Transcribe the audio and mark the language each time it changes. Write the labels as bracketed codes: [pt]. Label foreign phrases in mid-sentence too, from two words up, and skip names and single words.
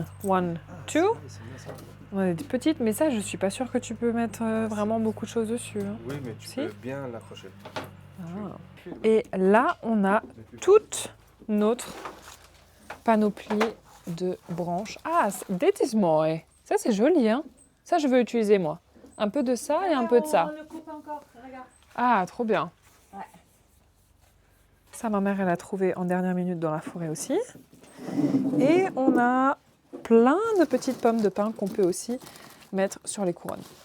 [fr] 1, 2. On a des petites, mais ça, je suis pas sûre que tu peux mettre vraiment beaucoup de choses dessus. Hein. Oui, mais tu peux bien l'accrocher. Ah. Et là, on a toute notre panoplie de branches. [nl] Ah, dit is mooi. [fr] Ça, c'est joli, hein. Ça, je veux utiliser, moi. Un peu de ça et un peu de ça. On le coupe encore, regarde. Ah, trop bien. Ouais. Ça, ma mère, elle a trouvé en dernière minute dans la forêt aussi. Et on a plein de petites pommes de pin qu'on peut aussi mettre sur les couronnes.